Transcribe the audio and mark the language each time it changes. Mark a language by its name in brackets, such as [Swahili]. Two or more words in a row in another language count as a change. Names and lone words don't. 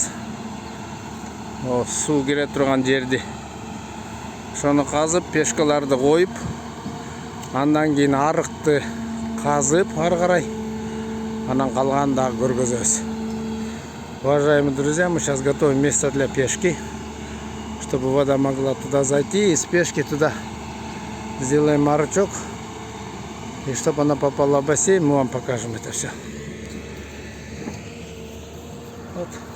[Uzbek] O suv kire turgan yerdi. Shuni qazib, peshkalarni qo'yib, ondan keyin ariqni qazib, ары qaray anan qolganini da ko'rgazamiz. [Russian] Уважаемые друзья, мы сейчас готовим место для пешки, чтобы вода могла туда зайти, и с пешки туда сделаем арычок. И чтобы она попала в бассейн, мы вам покажем это все. Вот.